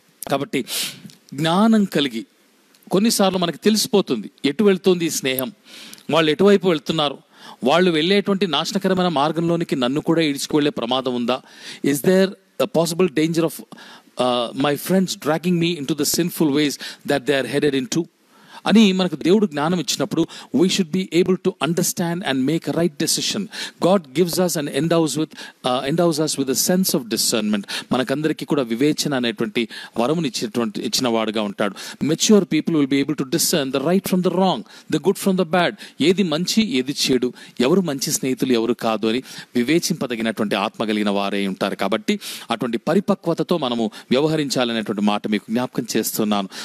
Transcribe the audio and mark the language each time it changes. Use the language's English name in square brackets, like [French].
[Telugu] కాబట్టి జ్ఞానం కలిగి, కొన్నిసార్లు మనకు తెలిసిపోతుంది ఎటు వెళ్తుంది ఈ స్నేహం, వాళ్ళు ఎటువైపు వెళ్తున్నారు, వాళ్ళు వెళ్ళేటువంటి నాశనకరమైన మార్గంలోనికి నన్ను కూడా ఈడ్చుకువెళ్ళే ప్రమాదం ఉందా, [English] is there a possible danger of my friends dragging me into the sinful ways that they are headed into [Telugu] అని మనకు దేవుడు జ్ఞానం ఇచ్చినప్పుడు [English] We should be able to understand and make a right decision. God gives us and endows us with a sense of discernment. [Telugu] మనకందరికీ కూడా వివేచన అనేటువంటి వరముని ఇచ్చిన వాడుగా ఉంటాడు. [English] Mature people will be able to discern the right from the wrong, the good from the bad. [Telugu] ఏది మంచి, ఏది చెడు, ఎవరు మంచి స్నేహితులు, ఎవరు కాదు అని వివేచింపదగినటువంటి ఆత్మ కలిగిన వారే ఉంటారు. కాబట్టి అటువంటి పరిపక్వతతో మనము వ్యవహరించాలనేటువంటి మాట మీకు జ్ఞాపకం చేస్తున్నాను.